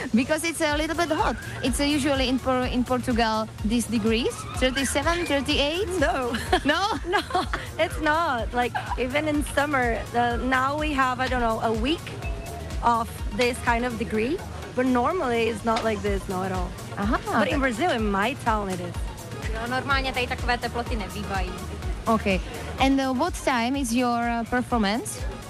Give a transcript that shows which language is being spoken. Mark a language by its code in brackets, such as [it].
[en] Because it's a little bit hot. It's usually in Portugal these degrees, 37, 38? No. No? No, it's not. Like, even in summer, now we have, I don't know, a week of this kind of degree. But normally it's not like this, not at all. Aha. But in Brazil, in my town, it is. [cs] Jo, normálně tady takové teploty nebývají. [en] Okay. And what time is your performance?